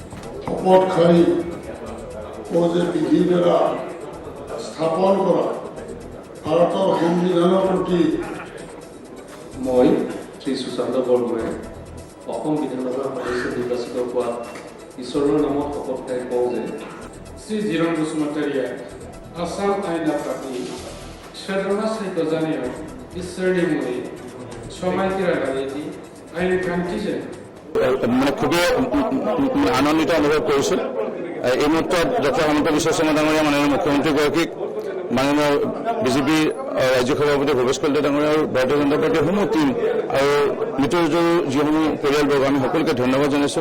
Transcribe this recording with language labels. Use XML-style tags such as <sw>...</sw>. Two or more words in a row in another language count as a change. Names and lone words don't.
<as>শপত খাই বিধিৰ দ্বাৰা স্থাপন কৰা ভাৰতৰ সংবিধানৰ প্ৰতি মই শ্ৰী সুশান্ত বৰগোহাঁই অসম বিধানসভাৰ সদস্য নিৰ্বাচিত হোৱা ঈশ্বৰৰ নামত শপত খাই কওঁ যে</as> <brx>শ্ৰী জিৰণ বসুমতাৰীয়া আসাম আইন आफादनि सोद्रोमा सायख'जानायाव इसोरनि मुङै समायखिरा लानायनि आयेन खान्थिजों</brx> <as>মানে খুবেই আনন্দিত অনুভৱ কৰিছোঁ। এই মুহূৰ্তত ডক্টৰ হেমন্ত বিশ্ব শৰ্মা ডাঙৰীয়া মাননীয় মুখ্যমন্ত্ৰীগৰাকীক মাননীয় বিজেপিৰ ৰাজ্যিক সভাপতি ভৱেশ কলিতা ডাঙৰীয়া আৰু ভাৰতীয় জনতা পাৰ্টীৰ সমূহ টীম আৰু মৃতৰ যিসমূহ পৰিয়ালবৰ্গ আমি সকলোকে ধন্যবাদ জনাইছোঁ।</as>